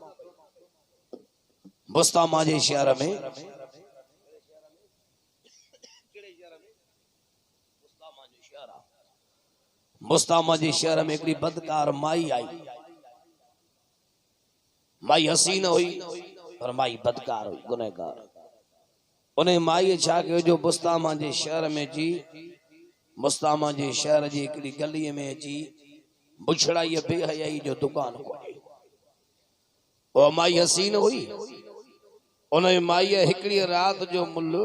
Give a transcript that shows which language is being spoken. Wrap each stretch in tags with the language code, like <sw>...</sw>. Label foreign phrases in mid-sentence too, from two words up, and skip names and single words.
<sd>बुस्तामा जे शहर में मुस्तामा जे शहर में हिकिड़ी बदकार माई आई माई हसीन हुई पर माई बदकार हुई गुनहगार उन माई छा कयो जो मुस्तामा जे शहर में अची मुस्तामा जे शहर जी हिकिड़ी गलीअ में अची बुछड़ाई बेहयाई जो दुकान खोलियो वो माई हसीन हुई उन माई हिकिड़ी रात जो मुल्ल</sd>